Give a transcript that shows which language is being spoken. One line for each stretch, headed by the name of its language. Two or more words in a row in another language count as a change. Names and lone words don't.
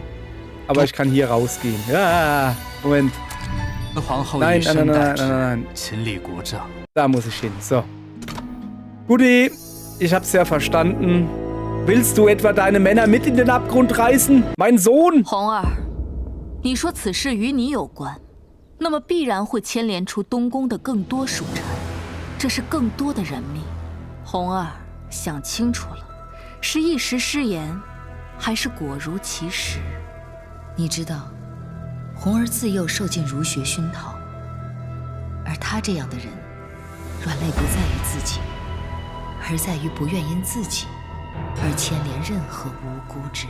German: Aber ich kann hier rausgehen. Ja, Moment. Nein. Da muss ich hin. So. Guti, ich hab's ja verstanden. Willst du etwa deine Männer mit in den Abgrund reißen? Mein Sohn!
Chinese: 红儿，你说此事与你有关，那么必然会牵连出东宫的更多属臣，这是更多的人命。红儿，想清楚了，是一时失言，还是果如其实？你知道，红儿自幼受尽儒学熏陶，而她这样的人，软肋不在于自己，而在于不愿因自己而牵连任何无辜之人。